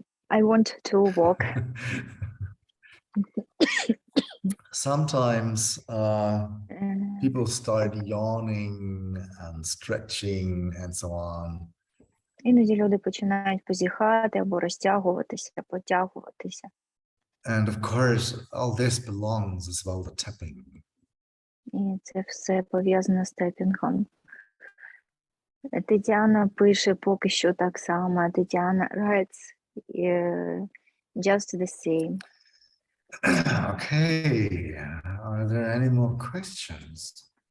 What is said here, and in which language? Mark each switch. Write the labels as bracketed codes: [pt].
[en] I want to walk. Sometimes Е, people start yawning and stretching and so on. [uk] Іноді люди починають позіхати або розтягуватися, потягуватися. [en] And of course, all this belongs as well to tapping. [uk] І це все пов'язано з тепінгом. Тетяна пише поки що так само. [en] Тетяна writes just the same. Okay, are there any more questions?